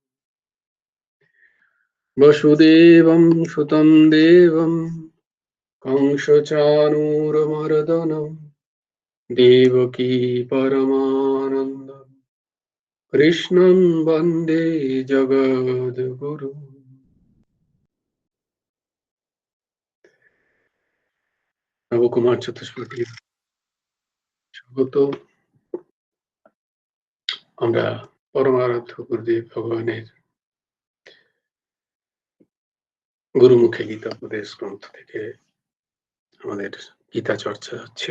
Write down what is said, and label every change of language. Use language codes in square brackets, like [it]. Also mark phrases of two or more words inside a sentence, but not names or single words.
[sa] वसुदेवं सुतं देवं कंसचाणूरमर्दनं देवकी परमानन्दं कृष्णं वन्दे जगद्गुरु। [bn] নবকুমার চতুষ্পদী স্বাগত। আমরা পরমারাধ্য গুরুদেব ভগবানের গুরুমুখে গীতা উপদেশ গ্রন্থ থেকে আমাদের গীতা চর্চা ছিল।